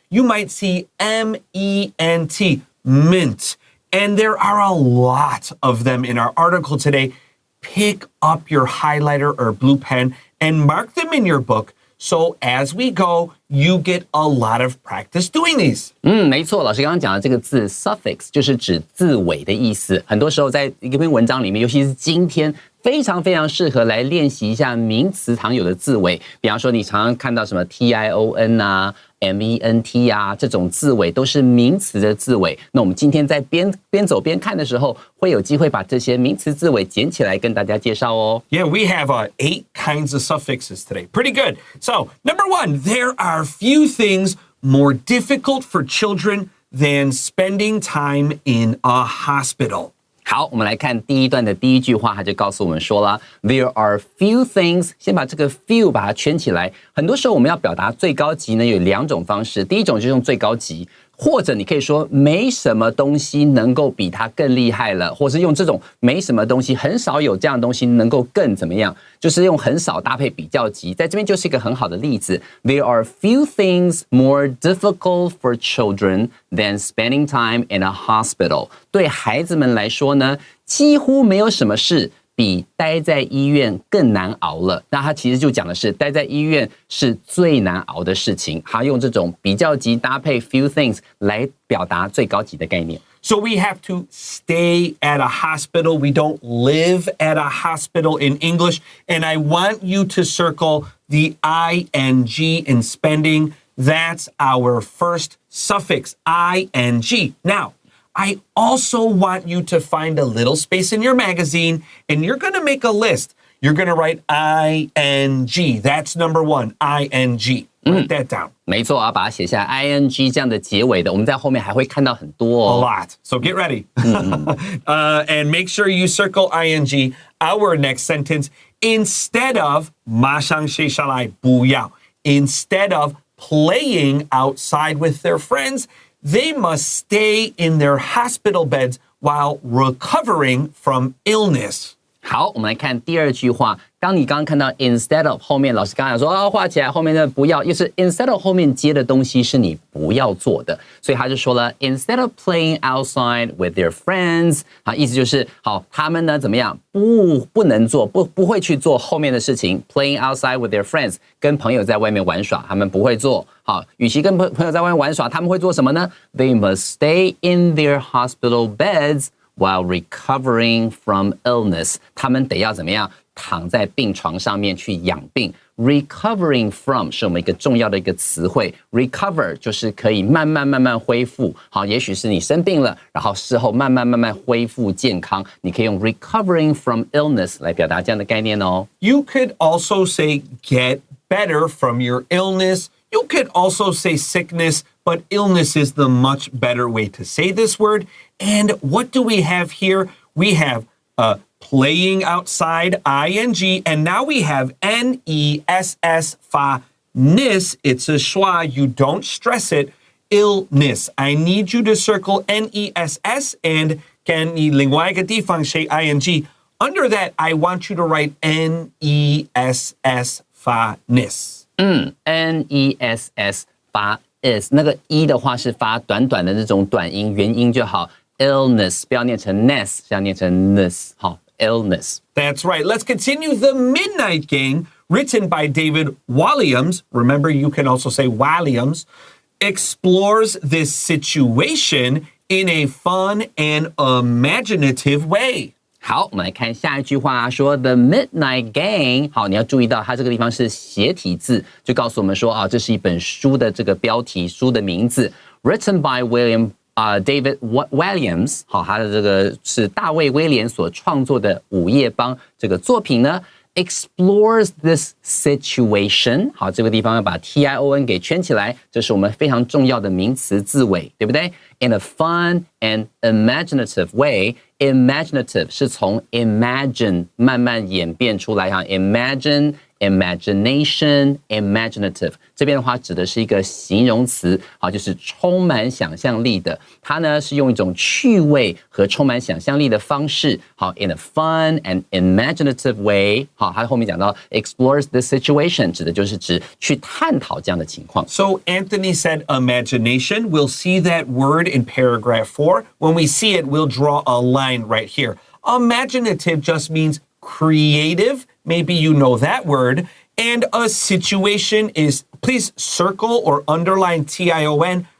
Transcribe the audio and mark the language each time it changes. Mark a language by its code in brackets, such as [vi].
[en] You might see M-E-N-T, mint. And there are a lot of them in our article today. Pick up your highlighter or blue pen and mark them in your book. So as we go, you get a lot of practice doing these. [zh] 没错，老师刚刚讲的这个字 suffix 就是指字尾的意思。很多时候在一篇文章里面，尤其是今天非常非常适合来练习一下名词常有的字尾，比方说你常常看到什么 tion 啊、ment 啊这种字尾都是名词的字尾。那我们今天在边走边看的时候，会有机会把这些名词字尾捡起来跟大家介绍哦。 [en] Yeah, we have 8 kinds of suffixes today. Pretty good. So, number 1, there are few things more difficult for children than spending time in a hospital. [zh] 好，我们来看第一段的第一句话，他就告诉我们说了 ， [en] There are few things。 [zh] 先把这个 few 把它圈起来。很多时候我们要表达最高级呢，有2种方式。第一种就是用最高级，或者你可以说没什么东西能够比它更厉害了，或是用这种没什么东西，很少有这样的东西能够更怎么样，就是用很少搭配比较级。在这边就是一个很好的例子。 [en] There are few things more difficult for children than spending time in a hospital。 [zh] 对孩子们来说呢，几乎没有什么事比待在医院更难熬了。那他其实就讲的是待在医院是最难熬的事情。他用这种比较级搭配 few things 来表达最高级的概念。 [en] So we have to stay at a hospital. We don't live at a hospital in English. And I want you to circle the ing in spending. That's our first suffix, ing. Now, I also want you to find a little space in your magazine, and you're going to make a list. You're going to write ing. That's number 1, ing. Write that down. [zh] 没错，要把它写下 ing 这样的结尾的，我们在后面还会看到很多哦。 [en] A lot. So get ready. And make sure you circle ing. Our next sentence, instead of [zh] 马上写下来，不要. [en] Instead of playing outside with their friends, they must stay in their hospital beds while recovering from illness. [zh] 好，我们来看第二句话。当你刚刚看到 [en] instead of 后面，老师刚刚讲说画起来，后面的不要，又是 instead of 后面接的东西是你不要做的，所以他就说了 instead of playing outside with their friends， [zh] 意思就是好，他们呢怎么样不能做，不会去做后面的事情 ， [en] playing outside with their friends， [zh] 跟朋友在外面玩耍，他们不会做。好，与其跟朋友在外面玩耍，他们会做什么呢 ？ [en] They must stay in their hospital beds。 While recovering from illness， [zh] 他们得要怎么样？躺在病床上面去养病。 Recovering from 是我们一个重要的一个词汇 ，recover 就是可以慢慢恢复。好，也许是你生病了，然后事后慢慢恢复健康，你可以用 [en] recovering from illness [zh] 来表达这样的概念哦。 [en] You could also say get better from your illness. You could also say sickness, but illness is the much better way to say this word. And what do we have here? We have playing outside, ing, and now we have ness, fa, nis. It's a schwa. You don't stress it. Illness. I need you to circle ness and can [zh] 你另外一个地方写 [en] ing. Under that, I want you to write ness, fa, nis. [zh] ness 发 is 那个 e 的话是发短短的那种短音，元音就好。 illness 不要念成 ness， 是要念成 ness。好 illness。 [en] That's right. Let's continue. The Midnight Gang, written by David Walliams. Remember, you can also say Walliams. Explores this situation in a fun and imaginative way. [zh] 好，我们来看下一句话，说 The Midnight Gang。好，你要注意到它这个地方是斜体字，就告诉我们说啊，这是一本书的这个标题，书的名字 ， [en] written by David Walliams。 [zh] 好，他的这个是大卫威廉所创作的《午夜帮》这个作品呢。 [en] Explores this situation。 [zh] 好，这个地方要把 tion 给圈起来，这是我们非常重要的名词字尾，对不对 ？ [en] In a fun and imaginative way。 [zh] Imaginative 是从 imagine 慢慢演变出来哈 ，imagination, imaginative 这边的话指的是一个形容词，好，就是充满想象力的。它呢是用一种趣味和充满想象力的方式，好 ， [en] in a fun and imaginative way， [zh] 好，它后面讲到 [en] explores the situation， [zh] 指的就是指去探讨这样的情况。 [en] So Anthony said imagination. We'll see that word in paragraph 4. When we see it, we'll draw a line right here. Imaginative just means creative. Maybe you know that word. And a situation is, please circle or underline tion.